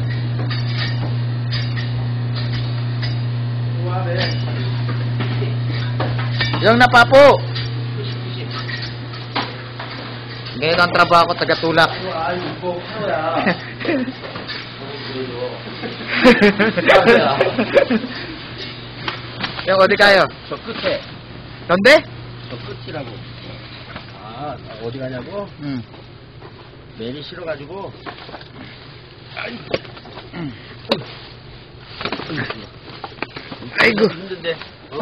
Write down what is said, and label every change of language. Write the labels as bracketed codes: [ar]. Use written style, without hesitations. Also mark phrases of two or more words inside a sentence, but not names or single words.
[tl] Yung napapo! Ganito ang trabaho ko, taga-tulak. [ko] Yung 어디 가요? 저 끝에. [es] ¿Dónde? [ko] 저 끝이라고. 아, 어디 가냐고? 매일 싫어가지고. 아이고. 힘든데. 어?